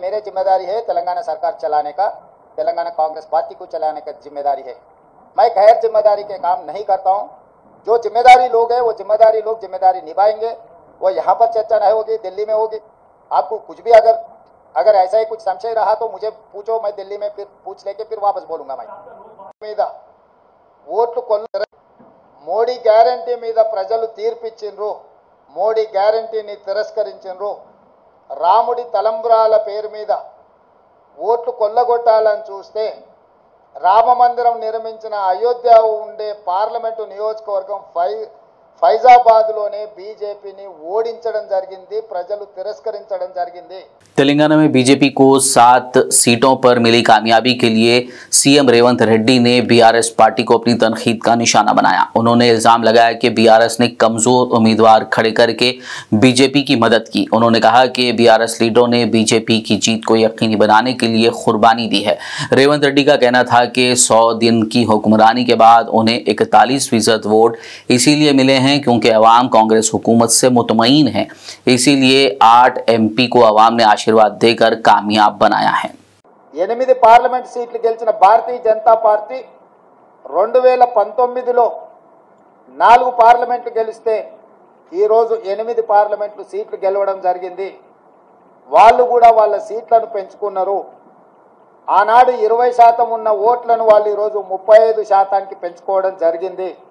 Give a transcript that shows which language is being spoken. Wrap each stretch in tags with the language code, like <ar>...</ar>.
<hi>मेरे जिम्मेदारी है तेलंगाना सरकार चलाने का, तेलंगाना कांग्रेस पार्टी को चलाने का जिम्मेदारी है। मैं गैर जिम्मेदारी के काम नहीं करता हूं। जो जिम्मेदारी लोग हैं वो जिम्मेदारी लोग जिम्मेदारी निभाएंगे। वो यहाँ पर चर्चा नहीं होगी, दिल्ली में होगी। आपको कुछ भी अगर ऐसा ही कुछ संशय रहा तो मुझे पूछो, मैं दिल्ली में फिर पूछ लेके फिर वापस बोलूंगा। मैं</hi> <te>ఓట్లు కొల్ల మోడీ గ్యారంటీ మీద ప్రజలు తీర్పిచ్చిండ్రు, మోడీ గ్యారంటీని తిరస్కరించిండ్రు। రాముడి తలంబ్రాల పేరు మీద ఓట్లు కొల్లగొట్టాలని చూస్తే రామ మందిరం నిర్మించిన అయోధ్య ఉండే పార్లమెంటు నియోజకవర్గం ఫైజాబాద్లోనే బీజేపీని ఓడించడం జరిగింది, ప్రజలు తిరస్కరించడం జరిగింది।</te> <hi>तेलंगाना में बीजेपी को 7 सीटों पर मिली कामयाबी के लिए सीएम रेवंत रेड्डी ने बीआरएस पार्टी को अपनी तनखीद का निशाना बनाया। उन्होंने इल्जाम लगाया कि बीआरएस ने कमजोर उम्मीदवार खड़े करके बीजेपी की मदद की। उन्होंने कहा कि बीआरएस लीडरों ने बीजेपी की जीत को यकीनी बनाने के लिए कुर्बानी दी है। रेवंत रेड्डी का कहना था कि 100 दिन की हुक्मरानी के बाद उन्हें 41% वोट इसीलिए मिले हैं क्योंकि अवाम कांग्रेस हुकूमत से मुतमईन है, इसीलिए 8 MP को अवाम ने आशीर्वाद देकर कामयाब बनाया है।</hi> <te>8 పార్లమెంట్ సీట్లు గెలిచిన భారతీయ జనతా పార్టీ 2019లో 4 పార్లమెంట్లు గెలిస్తే ఈ రోజు 8 పార్లమెంట్లు సీట్లు గెలవడం జరిగింది। వాళ్ళు కూడా వాళ్ళ సీట్లను పెంచుకున్నారు। ఆనాడు 20% ఉన్న ఓట్లను వాళ్ళు ఈ రోజు 35%కి పెంచుకోవడం జరిగింది।</te>